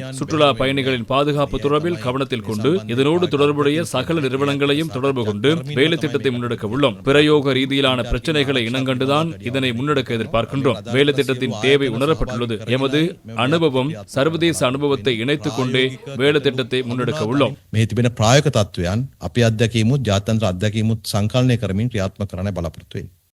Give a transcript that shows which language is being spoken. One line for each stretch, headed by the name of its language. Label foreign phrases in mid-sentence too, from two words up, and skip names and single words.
Tamil: சுற்றுலா பயணிகளின் பாதுகாப்பு தொடர்பில் கவனத்தில் கொண்டு இதனோடு தொடர்புடைய சகல நிறுவனங்களையும் தொடர்பு கொண்டு வேலை திட்டத்தை முன்னெடுக்க உள்ளோம். பிரயோக ரீதியிலான பிரச்சனைகளை இனங்கண்டுதான் இதனை முன்னெடுக்க எதிர்பார்க்கின்றோம். வேலை திட்டத்தின் தேவை உணரப்பட்டுள்ளது. எமது அனுபவம் சர்வதேச அனுபவத்தை இணைத்துக் கொண்டே வேலை திட்டத்தை முன்னெடுக்க உள்ளோம்.
Sinhala: මේ තිබෙන ප්‍රායෝගික තත්ත්වයන් අපේ අත්දැකීමුත් ජාත්‍යන්තර අත්දැකීමුත් සංකලනය කරමින් ක්‍රියාත්මක කරන්න බලාපොරොත්තු වෙන්නේ.